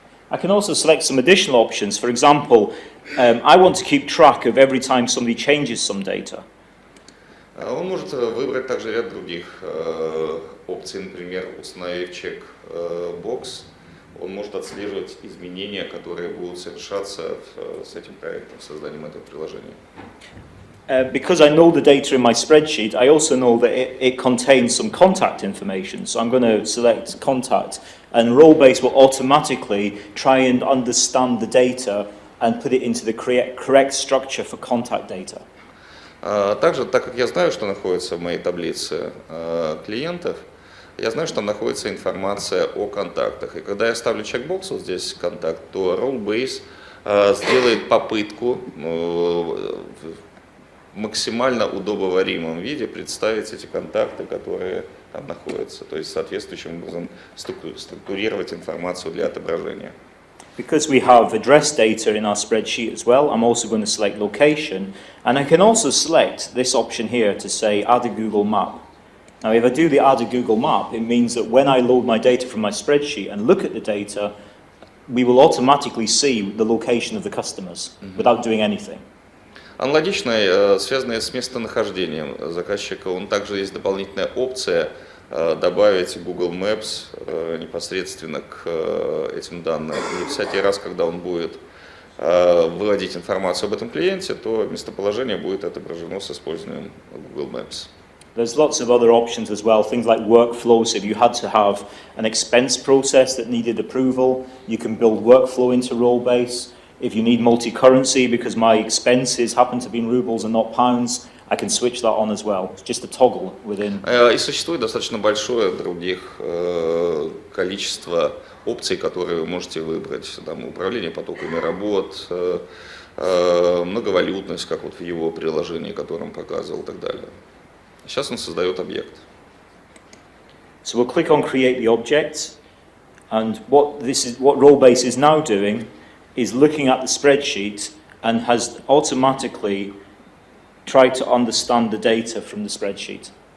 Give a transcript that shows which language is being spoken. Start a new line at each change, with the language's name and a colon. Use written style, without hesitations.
English: I can also select some additional options. For example, I want to keep track of every time somebody changes some data.
Russian: Он может выбрать также ряд других опций, например, установив чек-бокс. Он может отслеживать изменения, которые будут совершаться с этим проектом, созданием этого приложения.
English: Because I know the data in my spreadsheet, I also know that it contains some contact information. So I'm going to select contact, and Rollbase will automatically try and understand the data and put it into the correct structure for contact data.
Russian: Также, так как я знаю, что находится в моей таблице клиентов, я знаю, что там находится информация о контактах. И когда я ставлю чекбокс вот здесь контакт, то Rollbase сделает попытку в максимально удобоваримом виде представить эти контакты, которые там находятся, то есть соответствующим образом структурировать информацию для отображения.
English: Because we have address data in our spreadsheet as well, I'm also going to select location, and I can also select this option here to say add a Google map. Now if I do the add a Google map, it means that when I load my data from my spreadsheet and look at the data, we will automatically see the location of the customers without doing anything.
Russian: Аналогично, связанная с местонахождением заказчика, также есть дополнительная опция добавить Google Maps непосредственно к этим данным. И всякий раз, когда он будет выводить информацию об этом клиенте, то местоположение будет отображено с использованием Google Maps.
English: There's lots of other options as well, things like workflows. If you had to have an expense process that needed approval, you can build workflow into Rollbase. If you need multi-currency because my expenses happen to be in rubles and not pounds, I can switch that on as well. It's just a toggle within.
Russian: И существует достаточно большое других количество опций, которые вы можете выбрать. Там управление потоками работ, многовалютность, как вот в его приложении, которое он показывал, и так далее. Сейчас он создает объект.
English: So we'll click on create the object, and what Rollbase is now doing is looking at the spreadsheet and has automatically tried to understand the data from the spreadsheet.